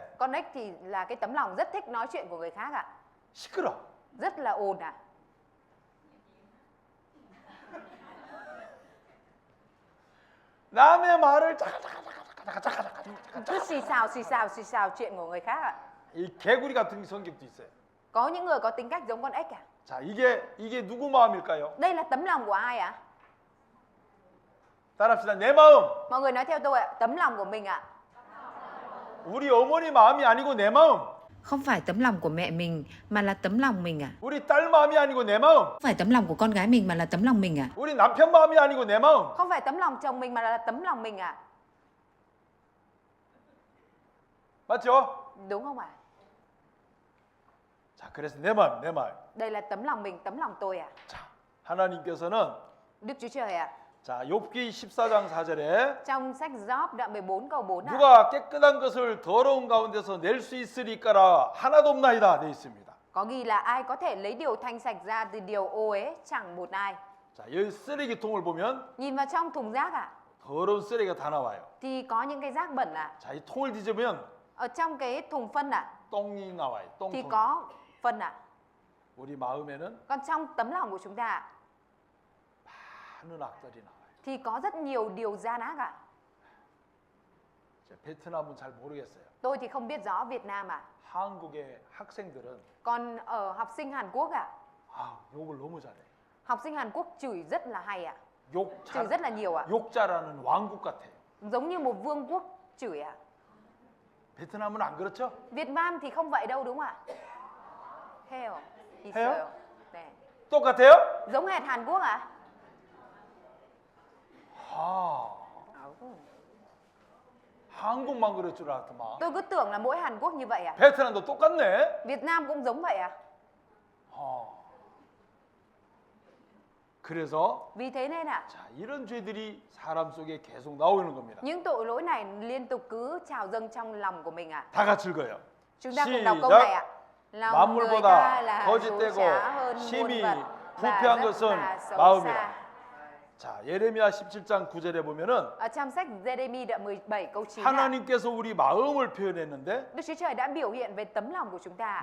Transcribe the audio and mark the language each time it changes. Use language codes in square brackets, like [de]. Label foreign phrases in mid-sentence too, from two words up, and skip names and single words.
[vi] Con ếch thì là cái tấm lòng rất thích nói chuyện của người khác ạ. [ko] 시끄러. [vi] Rất là ồn ạ. [ko] 남의 말을 [vi] Cứ xì xào chuyện của người khác ạ. [ko] 이 개구리 같은 성격도 있어요. [vi] Có những người có tính cách giống con ếch à? [ko] 자, 이게 누구 마음일까요? [vi] Đây là tấm lòng của ai ạ? [ko] 따라합시다. 내 마음. [vi] Mọi người nói theo tôi ạ. Tấm lòng của mình ạ. [ko] 우리 어머니 마음이 아니고 내 마음. [vi] Không phải tấm lòng của mẹ mình mà là tấm lòng mình à? [ko] 우리 딸 마음이 아니고 내 마음. [vi] Không phải tấm lòng của con gái mình mà là tấm lòng mình à? [ko] 우리 남편 마음이 아니고 내 마음. [vi] Không phải tấm lòng chồng mình mà là tấm lòng mình ạ. [ko] 맞죠? [vi] Đúng không ạ? [ko] 자, 그래서 내 마음, 내 마음. [vi] Đây là tấm lòng mình, tấm lòng tôi ạ. [ko] 자, 하나님께서는 [vi] Đức Chúa Trời ạ. [ko] 자, 욥기 14장 4절에 [vi] Trong sách Gióp đoạn 14 câu 4 ạ. [ko] 누가 깨끗한 것을 더러운 가운데서 낼 수 있으리까라 하나도 없나이다 되어 있습니다. [vi] Có ghi là ai có thể lấy điều thanh sạch ra từ điều ô uế, chẳng một ai. [ko] 자, 여기 쓰레기통을 보면 [vi] Nhìn vào trong thùng rác ạ, [ko] 더러운 쓰레기가 다 나와요. [vi] thì có những cái rác bẩn ạ. [ko] 자, 이 통을 뒤집으면 [vi] Ở trong cái thùng phân ạ, [ko] 똥이 나와요. [vi] thì [ko] 똥통. [vi] có phân ạ. [ko] 우리 마음에는 [vi] Còn trong tấm lòng của chúng ta [ko] 많은 악들이 나와요. [vi] thì có rất nhiều điều gian ác ạ. [ko] 이제 베트남은 잘 모르겠어요. [vi] Tôi thì không biết rõ Việt Nam ạ. [ko] 한국의 학생들은 [vi] Còn ở học sinh Hàn Quốc ạ, [ko] 욕을 너무 잘해. [vi] học sinh Hàn Quốc chửi rất là hay ạ. [ko] 욕 [vi] Chửi rất là nhiều ạ. [ko] 욕자라는 왕국 같아요. [vi] Giống như một vương quốc chửi ạ. [ko] 베트남은 안 그렇죠? [vi] Việt Nam thì không vậy đâu đúng không ạ? Heo. Heo? [ko] 네. 똑같아요? [vi] Giống hệt Hàn Quốc ạ? [ko] 한국만 그럴 줄 알았더만. [vi] Tôi cứ tưởng là mỗi Hàn Quốc như vậy ạ. [ko] 베트남도 똑같네. [vi] Việt Nam cũng giống vậy ạ. [ko] 그래서 [vi] Vì thế nên ạ, [ko] 자, 이런 죄들이 사람 속에 계속 나오는 겁니다. [vi] những tội lỗi này liên tục cứ trào dâng trong lòng của mình ạ. [ko] 다 같이 읽어요. [vi] Chúng ta cùng đọc câu này ạ. Lòng người ta [ko] 만물보다 [vi] là dối [ko] 거짓되고 [vi] trá hơn muôn [ko] 심히 [vi] vật và [ko] 부패한 [vi] rất [ko] 것은 [vi] là xấu [ko] 마음이라. [vi] xa. [ko] 자, 예레미야 17장 9절에 보면은 [vi] Ở trong sách Giê-rê-mi đoạn 17 câu 9 ạ, [ko] 하나님께서 우리 마음을 표현했는데 [vi] Đức Chúa Trời đã biểu hiện về tấm lòng của chúng ta.